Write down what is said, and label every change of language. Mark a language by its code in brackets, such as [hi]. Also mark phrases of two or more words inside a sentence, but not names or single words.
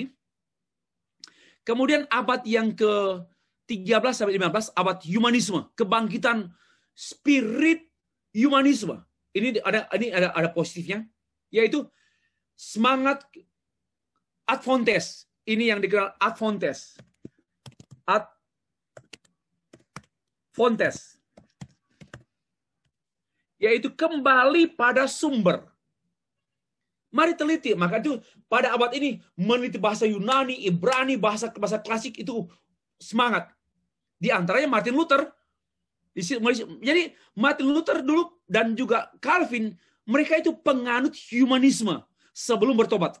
[id] Kemudian abad yang ke-13 sampai 15, abad humanisme, kebangkitan spirit humanisme. Ini ada positifnya, yaitu semangat [la] ad fontes. [id] Ini yang dikenal [la] ad fontes. Ad fontes. [id] Yaitu kembali pada sumber. Mari teliti. Maka itu pada abad ini meneliti bahasa Yunani, Ibrani, bahasa klasik itu semangat. Di antaranya Martin Luther. Jadi Martin Luther dulu dan juga Calvin, mereka itu penganut humanisme sebelum bertobat.